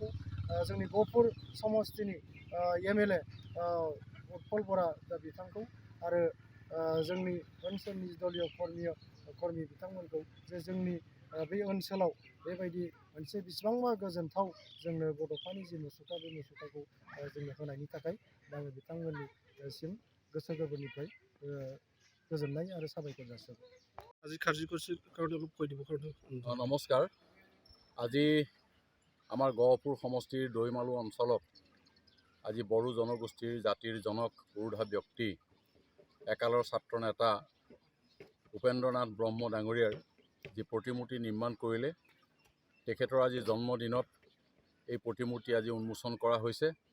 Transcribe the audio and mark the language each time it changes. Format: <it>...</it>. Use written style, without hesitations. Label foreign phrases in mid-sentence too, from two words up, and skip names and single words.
<brx>जोंनि गहपुर समस्तिनि MLA उत्पल बरा दा बिथांखौ आरो जोंनि ओनसोलनि दलीय कर्मी बिथांमोनखौ जे जोंनि बे ओनसोलाव बेबायदि मोनसे बेसेबांबा गोजोनथाव जोंनो बड'फानि जि मुसुखा बे मुसुखाखौ जोंनो होनायनि थाखाय आङो बिथांमोननिसिम गोसो गोरबोनिफ्राय गोजोननाय आरो साबायखर जासिबाय।</brx> <as>আজি কাৰ্যসূচীৰ কাৰণে অলপ কৈ দিব কাৰণে নমস্কাৰ। আজি আমাৰ গহপুৰ সমষ্টিৰ দৈমালু অঞ্চলত আজি বড়ো জনগোষ্ঠীৰ জাতিৰ জনক পুৰোধা ব্যক্তি একালৰ ছাত্ৰ নেতা উপেন্দ্ৰনাথ ব্ৰহ্ম ডাঙৰীয়াৰ যি প্ৰতিমূৰ্তি নিৰ্মাণ কৰিলে তেখেতৰ আজি জন্মদিনত এই প্ৰতিমূৰ্তি আজি উন্মোচন কৰা হৈছে।</as>